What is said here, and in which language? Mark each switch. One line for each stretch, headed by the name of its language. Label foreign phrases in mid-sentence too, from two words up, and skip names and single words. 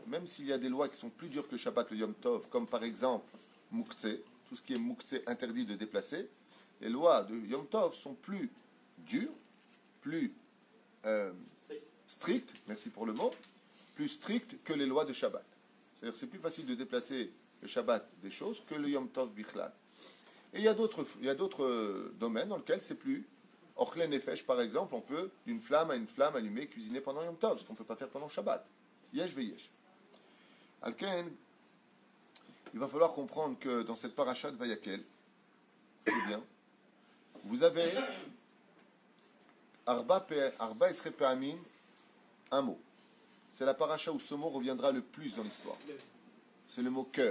French: Même s'il y a des lois qui sont plus dures que Shabbat, le Yom Tov, comme par exemple Moukhtse, tout ce qui est Moukhtse interdit de déplacer, les lois de Yom Tov sont plus dures, plus strictes, merci pour le mot, plus strictes que les lois de Shabbat. C'est-à-dire que c'est plus facile de déplacer le Shabbat des choses que le Yom Tov Bichlal. Et il y a d'autres domaines dans lesquels c'est plus.
Hebrew: אוכלי נפש,
French: par exemple, on peut d'une flamme à une flamme allumée cuisiner pendant Yom Tov, ce qu'on ne peut pas faire pendant Shabbat.
Hebrew: יש ויש.
French: Alken, il va falloir comprendre que dans cette paracha de Vayakel, c'est bien, vous avez
Hebrew: ארבע עשרה פעמים,
French: un mot. C'est la paracha où ce mot reviendra le plus dans l'histoire. C'est le mot cœur.